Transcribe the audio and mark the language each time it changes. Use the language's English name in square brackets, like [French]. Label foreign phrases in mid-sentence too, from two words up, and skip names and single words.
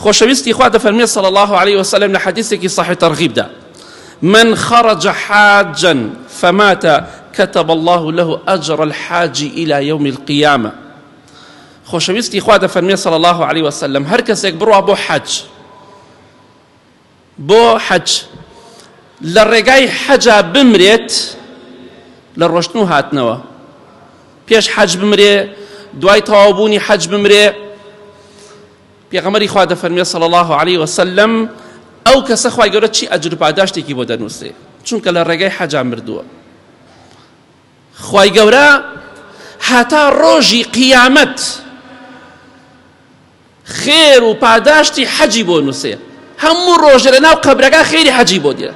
[Central Kurdish] خۆشەویستی خوا دەفەرمێ [Arabic] صلى الله عليه وسلم [Central Kurdish] لە حەدیثێکی صحیح تەرغیبدا: [Arabic] من خرج حاجا فمات كتب الله له أجر الحاج إلى يوم القيامة. [Central Kurdish] خۆشەویستی خوا دەفەرمێ [Arabic] صلى الله عليه وسلم [Central Kurdish] هەر کەسێک بڕوا بۆ حەج لە ڕێگای حەجا بمرێت لە ڕۆشتن و هاتنەوە، پێش حەج بمرێ، دوای تەواوبوونی حەج بمرێ، پێغەمبەری خوا دەفەرمێ [Arabic] صلى الله عليه وسلم [Central Kurdish] ئەو کەسە خوای گەورە چی ئەجر و پاداشتێکی بۆ دەنووسێ، چونکە لە ڕێگای حەجا مردووە. خوای گەورە هەتا ڕۆژی قیامەت خێر و پاداشتی حەجی بۆ نووسێ، هەموو ڕۆژێ لە ناو قەبرەکە خێری حەجی بۆ دێ.